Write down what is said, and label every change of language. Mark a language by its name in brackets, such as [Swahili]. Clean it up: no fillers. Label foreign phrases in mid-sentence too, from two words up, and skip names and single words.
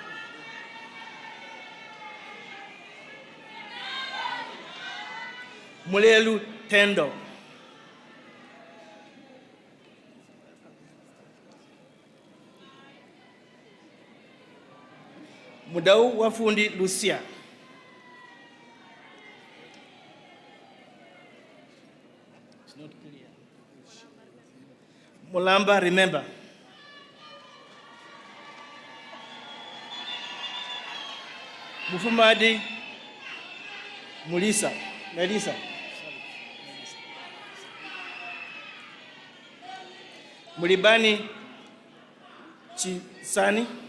[English] Mulelu Tendo. Mudau Wafundi Lucia. It's not clear. Mulamba Remember. Mufumadi Melissa. Mulibani Chisani.